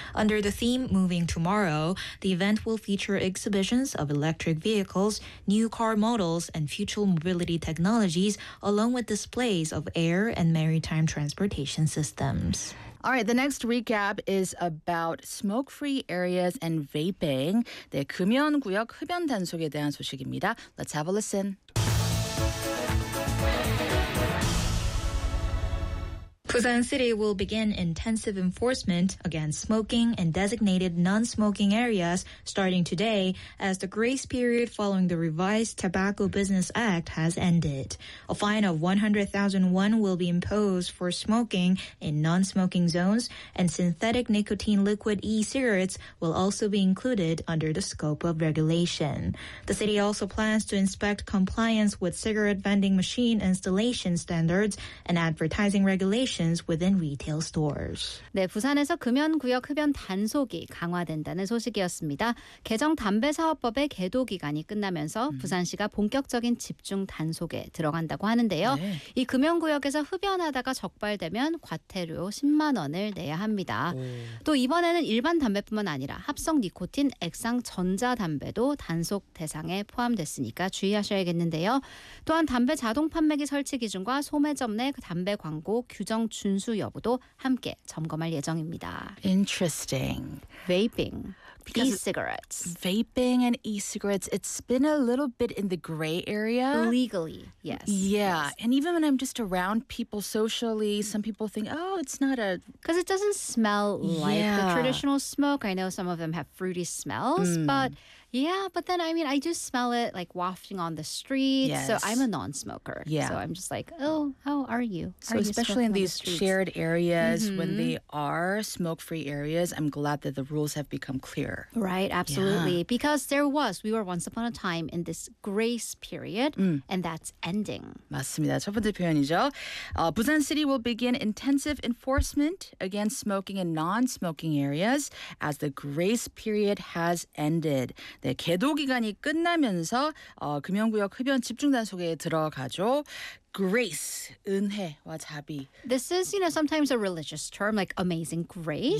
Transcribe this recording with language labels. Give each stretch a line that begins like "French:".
English: Under the theme Moving Tomorrow, the event will feature exhibitions of electric vehicles, new car models, and future mobility technologies, along with displays of air and maritime transportation systems. All right, the next recap is about smoke-free areas and vaping.
Korean: 네, 금연구역 흡연 단속에 대한 소식입니다.
English: Let's have a listen. Busan City will begin intensive enforcement against smoking in designated non-smoking areas starting today as the grace period following the revised Tobacco Business Act has ended. A fine of 100,000 won will be imposed for smoking in non-smoking zones and synthetic nicotine liquid e-cigarettes will also be included under the scope of regulation. The city also plans to inspect compliance with cigarette vending machine installation standards and advertising regulations within retail stores.
Korean: 네, 부산에서 금연 구역 흡연 단속이 강화된다는 소식이었습니다. 개정 담배 사업법의 계도 기간이 끝나면서 부산시가 본격적인 집중 단속에 들어간다고 하는데요. 네. 이 금연 구역에서 흡연하다가 적발되면 과태료 10만 원을 내야 합니다. 오. 또 이번에는 일반 담배뿐만 아니라 합성 니코틴 액상 전자 담배도 단속 대상에 포함됐으니까 주의하셔야겠는데요. 또한 담배 자동 판매기 설치 기준과 소매점 내 담배 광고 규정 준수 여부도 함께 점검할 예정입니다.
English: Interesting. Vaping. E-cigarettes. Vaping and e-cigarettes, it's been a little bit in the gray area. Legally, yes. Yeah, yes. and even when I'm just around people socially, some people think, oh, it's not a... Because it doesn't smell like yeah. the traditional smoke. I know some of them have fruity smells, but yeah, but then, I mean, I do smell it like wafting on the street. Yes. So I'm a non-smoker. Yeah. So I'm just like, oh, how are you? So are especially you in these the shared areas, when they are smoke-free areas, I'm glad that the rules have become clear. Right, absolutely. Yeah. Because there was, we were once upon a time in this grace period, and that's ending.
Korean: 맞습니다. 첫 번째 표현이죠.
English: Busan City will begin intensive enforcement against smoking in non-smoking areas as the grace period has ended.
Korean: 네, 계도 기간이 끝나면서 금연구역 흡연 집중단속에 들어가죠. Grace, 은혜와 자비.
English: This is, you know, sometimes a religious term, like amazing grace.